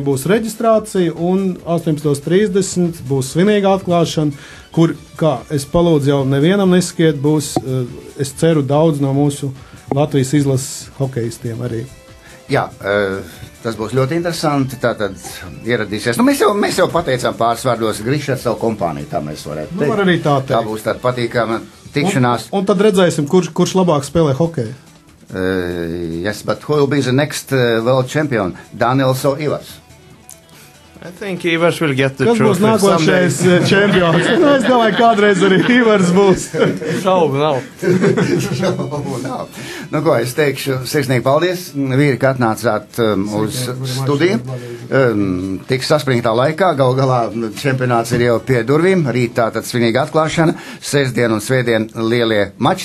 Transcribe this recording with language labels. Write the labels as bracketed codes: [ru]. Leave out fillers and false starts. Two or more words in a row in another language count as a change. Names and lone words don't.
[lv] būs reģistrācija, un 18.30 būs svinīga atklāšana, kur, kā es palūdzu jau nevienam neskiet, būs, es ceru, daudz no mūsu Latvijas izlases hokejistiem arī. Jā, tas būs ļoti interesanti. Tātad ieradīsies. Nu, mēs jau pateicām pāris vārdos Grišs ar savu kompāniju. Tā mēs varētu teikt. Var arī tā teikt. Tā būs tāda patīkama tikšanās. Un tad redzēsim, kurš labāk spēlē hokeju. [en] Yes, but who will be the next world champion? Daniels or Ivars? I think Ivars will get the trophy. [lv] Kas būs nākošais čempions? Es domāju, kādreiz arī Ivars būs. Šaubu nav. Nu, ko es teikšu, sirsnīgi paldies, vīri, ka atnācāt uz studiju. Tik saspringtā laikā, gal galā čempionāts ir jau pie durvīm, rīt tātad svinīga atklāšana, sestdien un svētdien lielie mači.